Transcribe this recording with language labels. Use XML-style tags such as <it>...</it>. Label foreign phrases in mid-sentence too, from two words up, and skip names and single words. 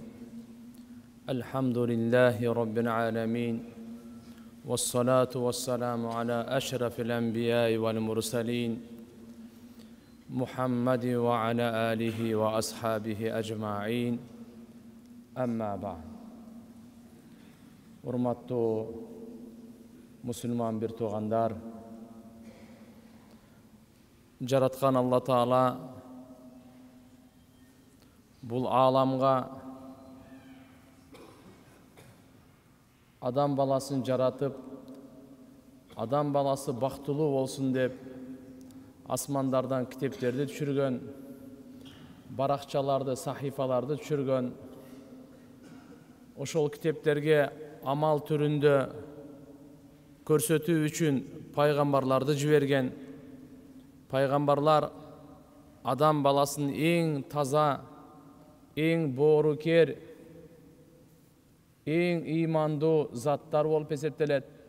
<ar>الحمد لله رب العالمين. والصلاة والسلام على أشرف الأنبياء والمرسلين. محمد وعلى آله وأصحابه أجمعين. أما بعد.</ar> <ky>Урматтуу мусулман бир туугандар, жараткан Аллах Таала бул аламга адам баласын жаратып, адам баласы бактылуу болсун деп асмандардан китептерди түшүргөн, баракчаларда, сахифаларда түшүргөн, ошол китептерге амал түрүндө көрсөтүү үчүн пайгамбарларды жиберген. Пайгамбарлар адам баласынын эң таза, эң боорукер, эң ыймандуу заттар болуп эсептелет.</ky>